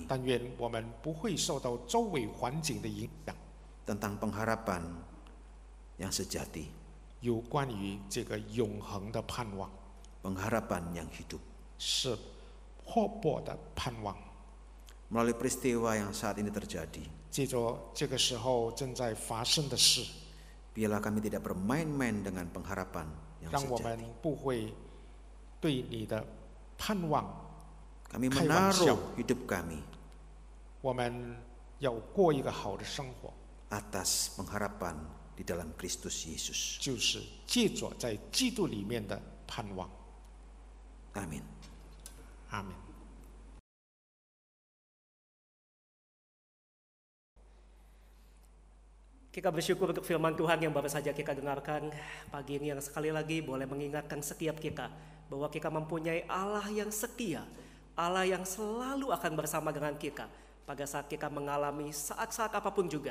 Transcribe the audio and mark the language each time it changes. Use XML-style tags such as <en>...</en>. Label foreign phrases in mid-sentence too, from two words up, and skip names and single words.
<zh>但愿我们不会受到周围环境的影响，</zh> <id>Tentang pengharapan yang sejati.</id> <zh>有关于这个永恒的盼望，</zh> <id>Pengharapan yang hidup.</id> <zh>是活泼的盼望。</zh> <id>Melalui peristiwa yang saat ini terjadi.</id> <zh>借着这个时候正在发生的事，</zh> <id>Biarlah kami tidak bermain-main dengan pengharapan yang</id> <zh>让我们</zh> <id>sejati.</id> <zh>不会对你的盼望</zh> <id>Kami</id> <zh>开玩笑。</zh> <id>menaruh hidup kami</id> <zh>我们要过一个好的生活，</zh> <id>atas pengharapan di dalam Kristus Yesus.</id> <zh>就是借着在基督里面的盼望。</zh> <id>Amin.</id> <zh>阿门。</zh> <id>Kita bersyukur untuk firman Tuhan yang baru saja kita dengarkan pagi ini, yang sekali lagi boleh mengingatkan setiap kita bahwa kita mempunyai Allah yang setia, Allah yang selalu akan bersama dengan kita pada saat kita mengalami saat-saat apapun juga.</id>